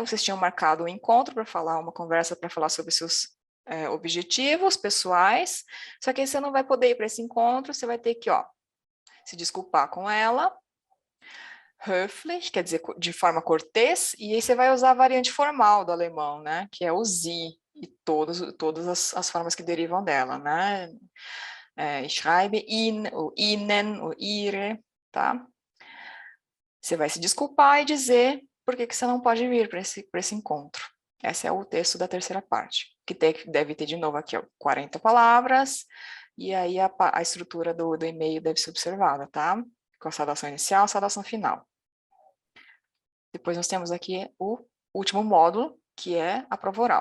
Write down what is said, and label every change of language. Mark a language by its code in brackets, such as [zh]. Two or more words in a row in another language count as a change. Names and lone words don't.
[pt] Vocês tinham marcado um encontro para falar, uma conversa para falar sobre seus objetivos pessoais, só que aí você não vai poder ir para esse encontro, você vai ter que, ó, se desculpar com ela, höflich, quer dizer, de forma cortês, e aí você vai usar a variante formal do alemão, né, que é o Sie, e todas as formas que derivam dela, né, [de] ich schreibe ihn, o Ihnen, o Ihre, [pt] tá? Você vai se desculpar e dizer por que você não pode vir para esse encontro. Esse é o texto da terceira parte, que deve ter de novo aqui, ó, 40 palavras, e aí a estrutura do e-mail deve ser observada, tá? Com a saudação inicial, a saudação final. Depois nós temos aqui o último módulo, que é a prova oral.